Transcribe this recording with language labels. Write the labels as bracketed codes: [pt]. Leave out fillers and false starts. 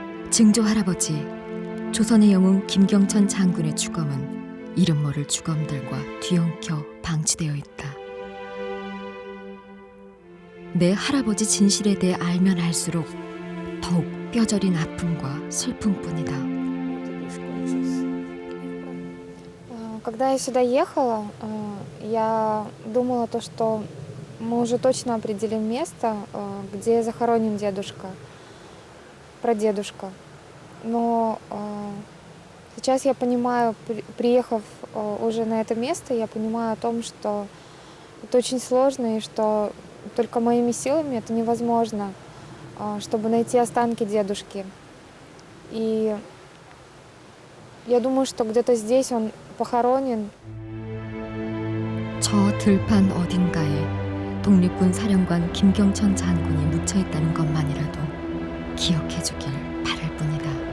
[ko] 증조 할아버지, 조선의 영웅 김경천 장군의 주검은 이름 모를 주검들과 뒤엉켜 방치되어 있다. 내 할아버지 진실에 대해 알면 알수록 더욱 뼈저린 아픔과 슬픔뿐이다. [ru] Когда я сюда ехала, я думала то, что мы уже точно определим место, где захоронен дедушка, прадедушка. Но сейчас я понимаю, приехав уже на это место, я понимаю о том, что это очень сложно и что только моими силами это невозможно, чтобы найти останки дедушки. И я думаю, что где-то здесь он похоронен. [ko] 저 들판 어딘가에 독립군 사령관 김경천 장군이 묻혀 있다는 것만이라도 기억해 주길 바랄 뿐이다.